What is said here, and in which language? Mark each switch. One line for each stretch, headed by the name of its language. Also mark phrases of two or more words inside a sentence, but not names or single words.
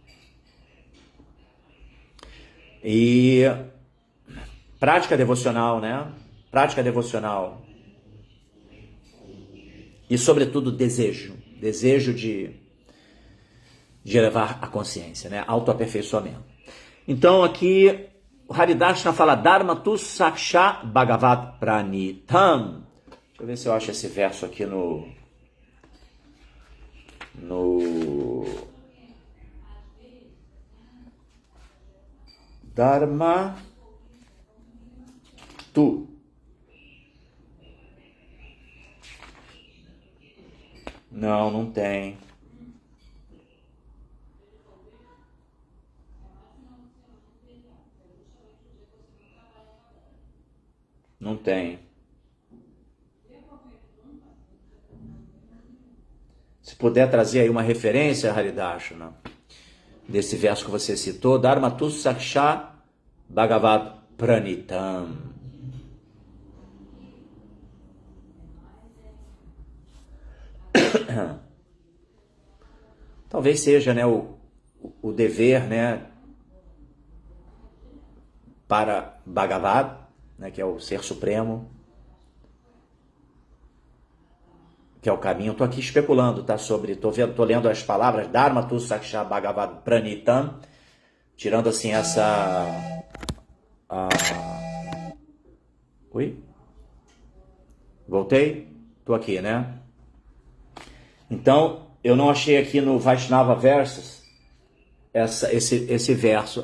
Portuguese: E prática devocional, né? Prática devocional. E, sobretudo, desejo de elevar a consciência, né? Autoaperfeiçoamento. Então, aqui, o Haridashna fala
Sanskrit: धर्म तु साक्ष भगवत् प्रणितम्.
Portuguese: Deixa eu ver se eu acho esse verso aqui no
Sanskrit: धर्म तु.
Portuguese: Não tem. Não tem. Se puder trazer aí uma referência, Haridashna, desse verso que você citou,
Sanskrit: धर्म तु साक्ष भगवत् प्रणितम्.
Portuguese: Talvez seja, né, o dever, né, para Bhagavat, né, que é o Ser Supremo, que é o caminho. Estou aqui especulando, tá? Tô lendo as palavras
Sanskrit: धर्म तु साक्ष भगवत् प्रणितम्,
Portuguese: tirando assim essa... Oi? Voltei? Tô aqui, né? Então, eu não achei aqui no Vaishnava Versus esse verso.